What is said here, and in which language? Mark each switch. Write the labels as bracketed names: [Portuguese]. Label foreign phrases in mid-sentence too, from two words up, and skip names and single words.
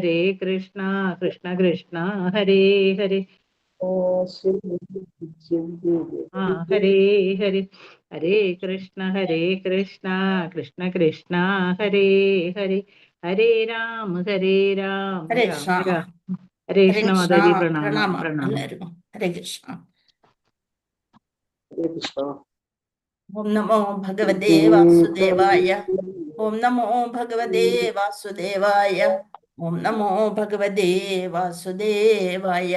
[Sanskrit] കൃഷ്ണ ഹരേ ഹരേ, ഹരേ ഹരേ, ഹരേ കൃഷ്ണ കൃഷ്ണ കൃഷ്ണ ഹരേ ഹരേ, ഹരേ രാമ രാമ ഹരേ രാമ കൃഷ്ണ. ഹരേ ഹരേ കൃഷ്ണ കൃഷ്ണ. [Malayalam] മാതാജി പ്രണാമം പ്രണാമം പ്രണാമം. എല്ലാവർക്കും. ഹരേ കൃഷ്ണ. ഹരേ കൃഷ്ണ. [Sanskrit] ഓം നമോ ഭഗവതേ വാസുദേവായ. ഓം നമോ ഭഗവതേ വാസുദേവായ. ഓം നമോ ഭഗവതേ വാസുദേവായ.